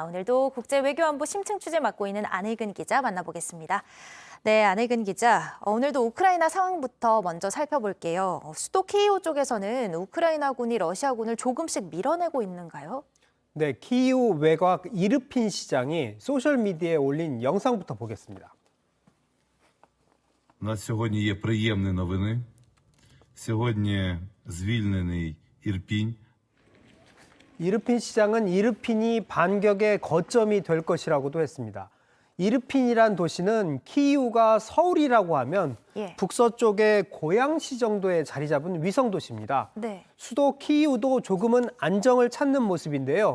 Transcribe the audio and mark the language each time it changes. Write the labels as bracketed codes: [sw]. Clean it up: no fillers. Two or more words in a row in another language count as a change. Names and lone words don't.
[ko] 오늘도 국제외교안보 심층 취재 맡고 있는 안혜근 기자 만나보겠습니다. 네, 안혜근 기자. 오늘도 우크라이나 상황부터 먼저 살펴볼게요. 수도 키이우 쪽에서는 우크라이나군이 러시아군을 조금씩 밀어내고 있는가요? 네, 키이우 외곽 이르핀 시장이 소셜미디어에 올린 영상부터 보겠습니다. [uk] У нас сьогодні є приємні новини. Сьогодні звільнений Ірпінь. [ko] 이르핀 시장은 이르핀이 반격의 거점이 될 것이라고도 했습니다. 이르핀이란 도시는 키이우가 서울이라고 하면 북서쪽의 고양시 정도에 자리 잡은 위성 도시입니다. 네. 수도 키이우도 조금은 안정을 찾는 모습인데요.